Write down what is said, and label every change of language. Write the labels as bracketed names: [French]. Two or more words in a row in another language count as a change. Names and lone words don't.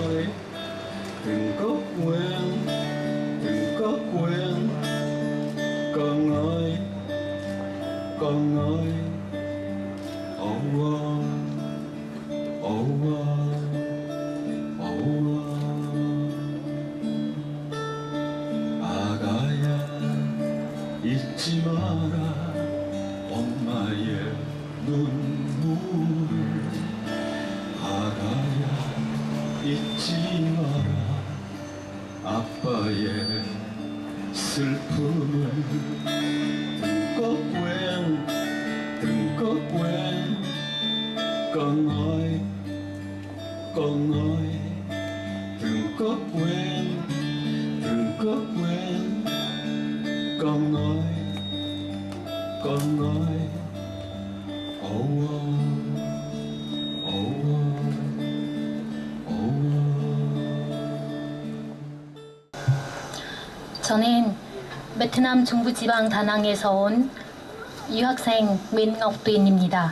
[Vietnamese] có quên con ơi, [Korean] 아가야 잊지 마라 엄마의 눈물을. 아가야 잊지 마라 아빠의 슬픔을. [Vietnamese] Đừng có quên con ơi, đừng có quên con ơi, [Korean] 저는 베트남 중부지방 다낭에서 온 유학생 민옥빈입니다.